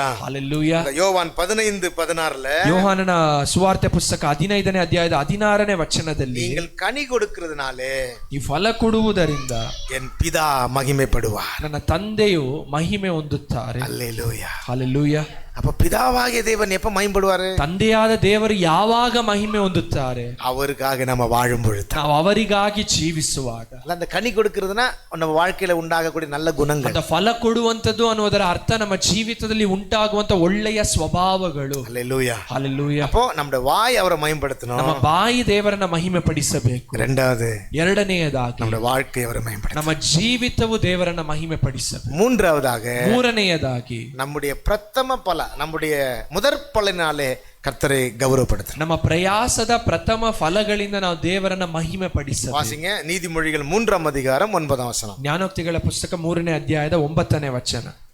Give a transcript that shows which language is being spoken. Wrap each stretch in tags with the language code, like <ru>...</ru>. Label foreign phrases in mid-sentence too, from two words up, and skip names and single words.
<kn>ಹಲ್ಲೆಲೂಯಾ.</kn> <ta>யோவான் 15:16</ta> <kn>ಯೋಹಾನನ ಸುವಾರ್ತೆ ಪುಸ್ತಕ 15ನೇ ಅಧ್ಯಾಯದ 16ನೇ ವಚನದಲ್ಲಿ,</kn> <ta>நீங்கள் கனி கொடுக்கிறதுனாலே</ta> <kn>ಈ ಫಲ ಕೊಡುವುದರಿಂದ</kn> <ta>என் பிதா மகிமைப்படுவார்.</ta> <kn>ನನ್ನ ತಂದೆಯು ಮಹಿಮೆ ಹೊಂದುತ್ತಾರೆ.</kn> <ta>அல்லேலூயா.</ta> <kn>ಹಲ್ಲೆಲೂಯಾ.</kn> <ta>அப்ப பிதாவாகிய தேவன் எப்ப மகிமைப்படுவாரு?</ta> <kn>ತಂದೆಯಾದ ದೇವರು ಯಾವಾಗ ಮಹಿಮೆ ಹೊಂದುತ್ತಾರೆ?</kn> <ta>அவருக்காக நம்ம வாழும் பொழுது.</ta> <kn>ನಾವು ಅವರಿಗಾಗಿ ಜೀವಿಸುವಾಗ.</kn> <ta>அந்த கனி கொடுக்கிறதுனா நம்ம வாழ்க்கையில உண்டாகக்கூடிய நல்ல குணங்கள்.</ta> <kn>அந்த ಫಲ ಕೊಡುವಂತದ್ದು ಅನ್ನುವುದರ ಅರ್ಥ ನಮ್ಮ ಜೀವಿತದಲ್ಲಿ ಉಂಟಾಗುವಂತ ಒಳ್ಳೆಯ ಸ್ವಭಾವಗಳು.</kn> <ta>அல்லேலூயா.</ta> <kn>ಹಲ್ಲೆಲೂಯಾ.</kn> <ta>அப்போ நம்முடைய வாய் அவரை மகிமைப்படுத்தணும்.</ta> <kn>ನಮ್ಮ ಬಾಯಿ ದೇವರನ್ನ ಮಹಿಮೆ ಪಡಿಸಬೇಕು.</kn> <ta>இரண்டாவது,</ta> <kn>ಎರಡನೆಯದಾಗಿ</kn> <ta>நம்முடைய வாழ்க்கை அவரை மகிமைப்படுத்தணும்.</ta> <kn>ನಮ್ಮ ಜೀವಿತವು ದೇವರನ್ನ ಮಹಿಮೆ ಪಡಿಸಬೇಕು.</kn> <ta>மூன்றாவதாக,</ta> <kn>ಮೂರನೆಯದಾಗಿ</kn> <ta>நம்முடைய பிரதம பல, நம்முடைய முதற் பலனாலே கர்த்தரை கௌரவப்படுத்தணும்.</ta> <kn>ನಮ್ಮ ಪ್ರಯಾಸದ ಪ್ರಥಮ ಫಲಗಳಿಂದ ನಾವು ದೇವರನ್ನ ಮಹಿಮೆ ಪಡಿಸಬೇಕು.</kn> <ta>வாசிங்க நீதிமொழிகள் 3ஆம் அதிகாரம் 9ஆம் வசனம்.</ta> <kn>ಜ್ಞಾನೋಕ್ತಿಗಳ ಪುಸ್ತಕ 3ನೇ ಅಧ್ಯಾಯದ 9ನೇ ವಚನ.</kn>